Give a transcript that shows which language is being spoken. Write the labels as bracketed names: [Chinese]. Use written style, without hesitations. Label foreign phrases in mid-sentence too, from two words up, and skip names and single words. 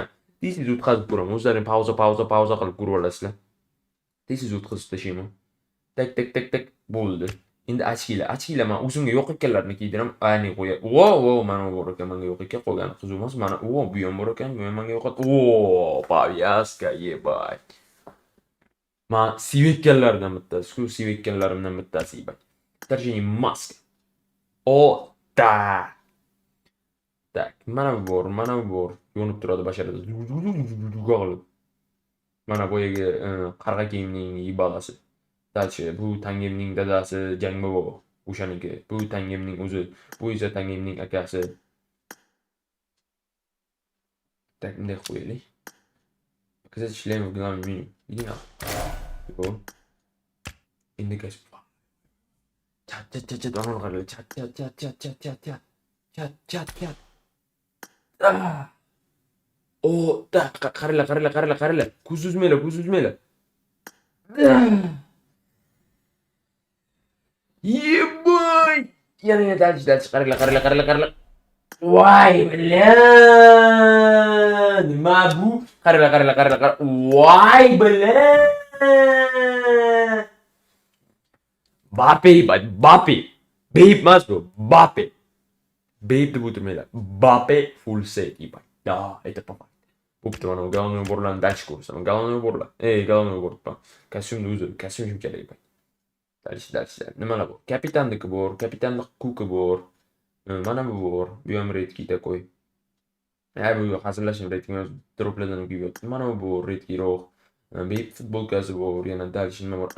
[Uzbek] Tez o'tkazib ko'raman. O'zlaring pauza qilib ko'rib olasizlar. Tez o'tkazib tashlayman. Tak bo'ldi. Endi ochkilar men o'zimga yo'q ekanlarni kiydiraman. Ani qo'ya. Wow, mana bu bor ekan, menga yo'q ekan, qolgani qiziq emas. Mana, bu ham bor ekan, bu ham menga yo'q. [Russian] Повязка, ебать. [Uzbek] Men sevganlardan bittasi, shu sevganlarimdan bittasi, [Russian] ебать. Вторжение маска. [Uzbek] Da. Tak, mana bu bor. Yonib turadi basharada. Qolib. Mana boyagi qarg'a kiyimning yibalasi. Dalchi, bu Tangimning dadasi Jangbobo. O'shaniki. Bu Tangimning o'zi. Bu esa Tangimning akasi. Tak, bunday qo'yaylik. [Russian] Показать член в главном меню. Иди на. [Uzbek] Yo'q. Endi kasb. Chat, onu qarang. Chat. Qaranglar. Ko'z uzmanglar. Yeboy! Yana dalchi, qaranglar. Voy, bilan! Nima bu? Qaranglar. Voy, bilan! Bape. Bape emas bu. Bape deb o'tirmanglar. Bape [English] full set, [Russian] ебать. Da, это по факту. [Uzbek] Bo'pti, mana bu [Russian] головной уборlarni [Uzbek] dalchi ko'rsaman. [Russian] Головной уборlar. Головной убор. [Uzbek] Kostyumni o'zi, kostyum shunchalik, ебать. Dalchi. Nimalar bor? Kapitanniki bor, kapitanning kuki bor. Mana bu bor. Bu ham redkida qo'y. Bu hazillashim redkini droplardan kiyib yotdi. Mana bu bor, redkiroq. Bep futbolkasi bor, yana dalchi nima bor?